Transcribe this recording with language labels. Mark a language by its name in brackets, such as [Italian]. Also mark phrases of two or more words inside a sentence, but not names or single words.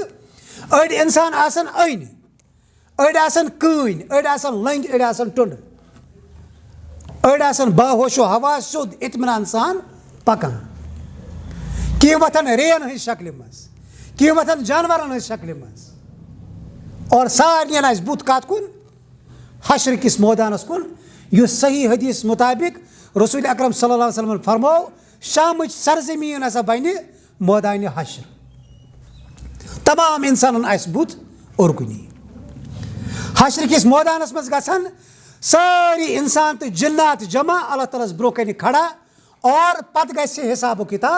[Kashmiri] أڑۍ انسان آسن أنۍ أڑۍ آسن کۭنۍ أڑۍ آسن لٔنٛگۍ أڑۍ آسن ٹُنڈٕ أڑۍ آسن باہوشو حواس سیوٚد اطمینان سان پکان. کینٛہہ وۄتھن رین ہٕنٛزِ شکلہِ منٛز کینٛہہ وۄتھن جانورن ہٕنٛزِ شکلہِ منٛز اور سارنٕے آسہِ بُتھ کتھ کُن حشر کِس مٲدانس کُن یُس صحیح حدیث مطابق رسول اکرم [Arabic] صلی اللہ علیہ وسلم [Kashmiri] فرمو شامٕچ سرزمیٖن ہسا بنہِ مٲدانہِ حشر. تمام انسانن آسہِ بُتھ اورکُنی. حشر کِس مٲدانس منٛز گژھن سٲری انسان تہٕ جنات جمع اللہ تعالیٰ ہس برونٛہہ کنہِ کھڑا اور پتہٕ گژھِ حساب و کِتاب.